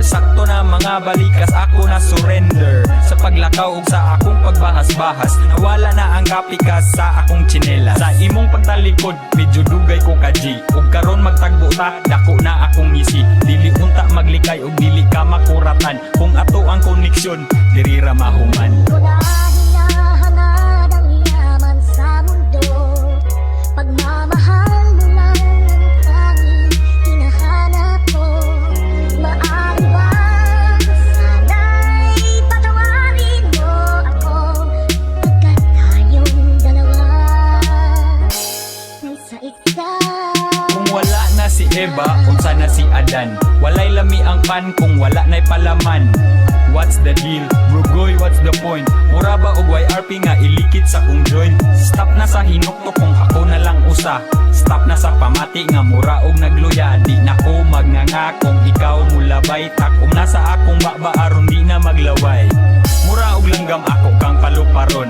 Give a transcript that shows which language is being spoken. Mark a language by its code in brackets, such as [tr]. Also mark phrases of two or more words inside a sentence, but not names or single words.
[ceb] Sakto na mga balikas ako na surrender. Sa paglakaw ug sa akong pagbahas-bahas. Nawala na ang kapikas sa akong tsinela. Sa imong pagtalikod medyo dugay ko kaji. Ug karon magtagbo ta dako na akong ngisi. Dili unta maglikay ug dili ka makuratan. Kung ato ang koneksyon diri ra mahuman. [tl] Ko na hinahanap ang yaman sa mundo. Pagmamahal mo lang ang tanging hinahanap ko. Maaari ba sana'y patawarin mo ako pagkat tayong dalawa sa isa. [ceb] Kung wala na si Eva, unsa na si Adan. Walay lami ang pan kung wala na'y palaman. [en] What's the deal? Brugoy, what's the point? [ceb] Mura ba og YRP nga ilikit sa kong joint? Stop na sa hinuktok kung ako na lang usa. Stop na sa pamati nga mura og nagluya. Di na ko magnganga kung ikaw mulabay. Takom na sa akong baba aron di na maglaway. Mura og langgam ako kang paluparon.